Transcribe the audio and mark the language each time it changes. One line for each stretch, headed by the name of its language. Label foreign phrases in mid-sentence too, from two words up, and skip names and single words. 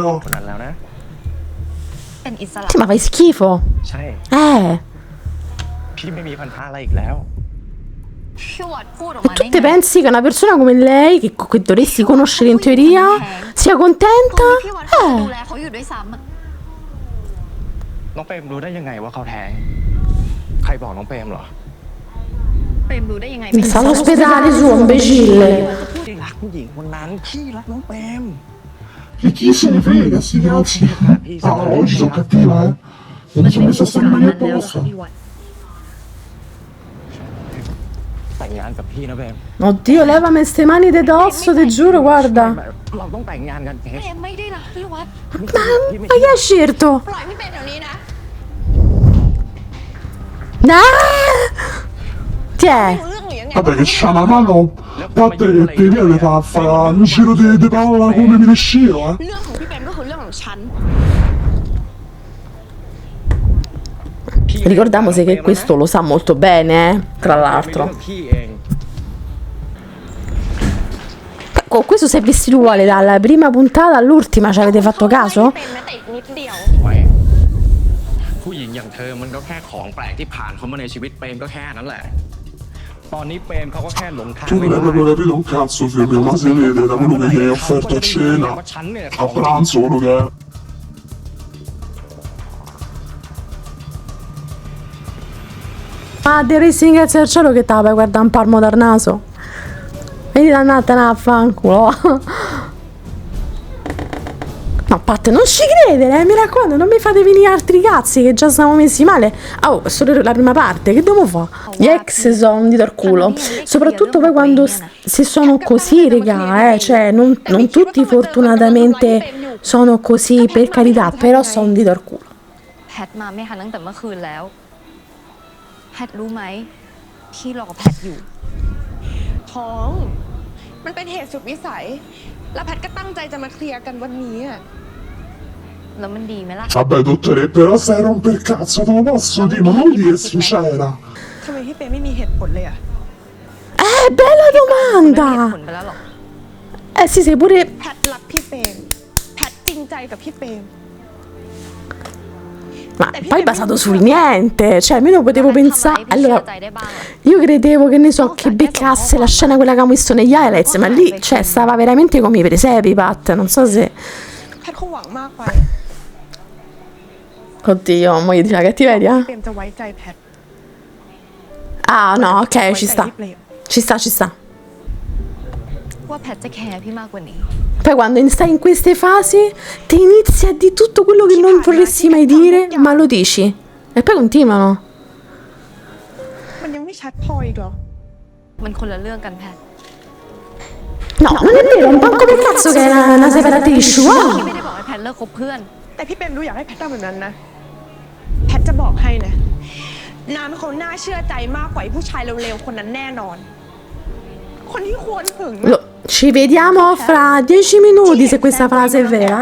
Thai: คนนั้นแล้วนะ เป็นอิสระ
Italian: Sì, ma fai schifo.
Thai: ใช่พี่ไม่มีพันธะอะไรอีกแล้ว พี่วัดพูดออก
Italian: Ma
Thai: มา
Italian: tu
Thai: ได้
Italian: te
Thai: ไง
Italian: pensi che una persona come lei, che dovresti conoscere in teoria, sia
Thai: ตรง
Italian: contenta?
Thai: นี้พี่วัดเขาจะดูแลเขาอยู่ด้วยซ้ำอะ น้องเปรมรู้ได้ยังไงว่าเขาแท้ง ใครบอกน้องเปรมเหรอ เปรมรู้ได้ยังไงไม่รู้
Italian: Sta all'ospedale suo, imbecille.
Thai: พี่รักผู้หญิงคนนั้น พี่รักน้องเปรม
Italian: E chi se ne frega, sti cazzi? Ah, oggi sono cattiva, eh. Non mi sono messa a stare mani
Thai: แล้ว
Italian: apposta.
Thai: พี่วัด แต่งงานกับพี่นะเบม
Italian: Oddio, levami ste mani de dosso, ti giuro, guarda.
Thai: เราต้องแต่งงานกันเค้ก เปรมไม่ได้รักพี่วัด
Italian: Ma che hai scelto?
Thai: ปล่อยพี่เปรมเดี๋ยวนี้นะ
Italian: Ah! Tiè.
Thai: รู้เรื่องหรือยังไง
Italian: Vabbè che c'ha una mano da te e ti viene a fare un giro di palla come mi riusciro,
Thai: เรื่องของพี่เปรมก็คือเรื่องของฉัน
Italian: Ricordiamoci che questo lo sa molto bene, tra l'altro.
Thai: พี่เอง
Italian: Con questo si è vestito uguale dalla prima puntata all'ultima, ci avete fatto caso?
Thai: พี่เปรมแม้แต่อีกนิดเดียว ไม่ผู้หญิงอย่างเธอมันก็แค่ของแปลกที่ผ่านเข้ามาในชีวิตเปรมก็แค่นั้นแหละ ตอนนี้เปรมเขาก็แค่หลงทาง
Italian: Tu non hai proprio capito un cazzo, figlio, ma si vede da quello che gli hai offerto a cena,
Thai: ว่าฉันเนี่ย
Italian: a pranzo, quello che è. Ma dovresti ringraziare il cielo che te la puoi guardare un palmo dal naso. Vedi dannata a fanculo. No, Pat, non ci credere, mi raccomando, non mi fate venire altri cazzi che già siamo messi male. Oh, è solo la prima parte, che devo fare? Gli ex sono un dito al culo. Soprattutto poi quando se sono così, regà, cioè non tutti fortunatamente sono così, per carità, però sono un dito al culo.
Thai: แพทมาไม่ทันตั้งแต่เมื่อคืนแล้วแพทรู้ไหมพี่รอแพทอยู่ ท้อง มันเป็นเหตุสุดวิสัย แล้วแพทก็ตั้งใจจะมาเคลียร์กันวันนี้อะ แล้วมันดีไหมล่ะ
Italian: Vabbè, dottore, però stai a romper il cazzo, te lo posso dire, ma non dire sincera.
Thai: ทำไมพี่เปรมไม่มีเหตุผลเลยอะ
Italian: Bella
Thai: ไม่มีเหตุ
Italian: domanda!
Thai: ผลไปแล้วหรอก
Italian: Sì, sei pure...
Thai: แพทรักพี่เปรมแพทจริงใจกับพี่เปรม
Italian: Ma poi basato sul niente, cioè almeno potevo
Thai: แล้วทำอะไร
Italian: pensare...
Thai: พี่เชื่อ
Italian: Allora,
Thai: ใจได้บ้างอะ
Italian: io credevo che ne so, che beccasse la scena quella che abbiamo visto negli highlights, ma lì, cioè, stava veramente come i presepi, Pat, non so se...
Thai: แพทคงหวังมากไป
Italian: Oddio, mo gli dice la cattiveria?
Thai: เปรมจะไว้ใจแพท
Italian: Ah, no, ok,
Thai: ไว้
Italian: ci
Thai: ใจ
Italian: sta,
Thai: พี่เปรม
Italian: ci sta, ci sta.
Thai: ว่าแพทจะแคร์พี่มากกว่านี้
Italian: Poi quando stai in queste fasi, ti inizi a dire tutto quello che non vorresti mai dire, ma lo dici. E poi continuano.
Thai: มันยังไม่ชัดพออีกเหรอ มันคนละเรื่องกันแพท
Italian: No, non è vero, un panco per cazzo che è una separatist, wow.
Thai: พี่ไม่ได้บอกให้แพทเลิกคบเพื่อน แต่พี่เปรมดูอยากให้แพททำแบบนั้นนะ แพทจะบอกให้นะ น้ำเขาน่าเชื่อใจมากกว่าไอ้ผู้ชายเร็วๆคนนั้นแน่นอน คนที่ควรหึง
Italian: Ci vediamo fra 10 minuti se questa frase è vera.